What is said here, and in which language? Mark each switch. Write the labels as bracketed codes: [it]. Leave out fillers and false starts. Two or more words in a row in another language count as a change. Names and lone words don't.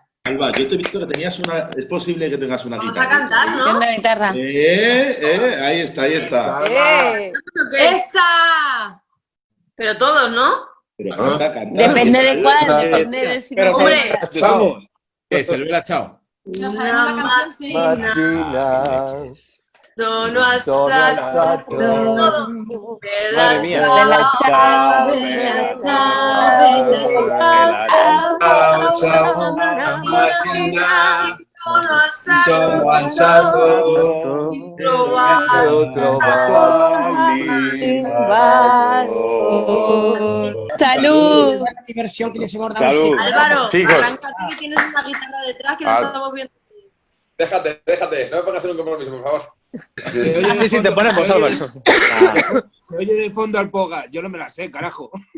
[es] Alba, yo te he visto que tenías una... Es posible que tengas una guitarra. Vamos a cantar, ¿no? Una guitarra. Ahí está. ¡Esa! Pero todos, ¿no? Pero canta. Depende de cuál, depende de si... Hombre, Vamos. Silvela, chao. [it] una Mattina. sono Sono alzato alzato. bella mía. ciao, Bella ciao, Ciao, mattina sono alzato, mi trovato Ho trovato [es] ¡Salud! Buena diversión que les hemos dado. Salud. Álvaro, Chicos. arráncate que tienes una guitarra detrás que no estamos viendo. Déjate, no me pongas en un compromiso, por favor. Sí, sí, te ponemos, Álvaro. Se oye de fondo al Poga. Yo no me la sé, carajo.